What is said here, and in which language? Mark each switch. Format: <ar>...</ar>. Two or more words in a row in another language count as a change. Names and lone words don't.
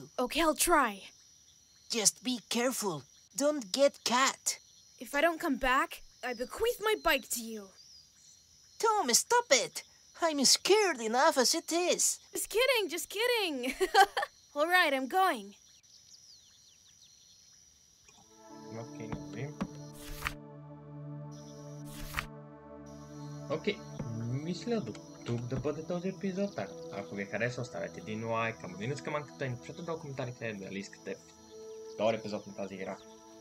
<en>Okay, I'll try. Just be careful. Don't get caught. If I don't come back, I bequeath my bike to you. Tom, stop it. I'm scared enough as it is. Just kidding, just kidding. All right, I'm going.</en> <bg>Окей, например. Окей, мисля до тук да бъде този епизод. Ако ви хареса, оставете един лайк, камънина с камънката и напишете долу коментарите дали искате втори епизод на тази игра.</bg>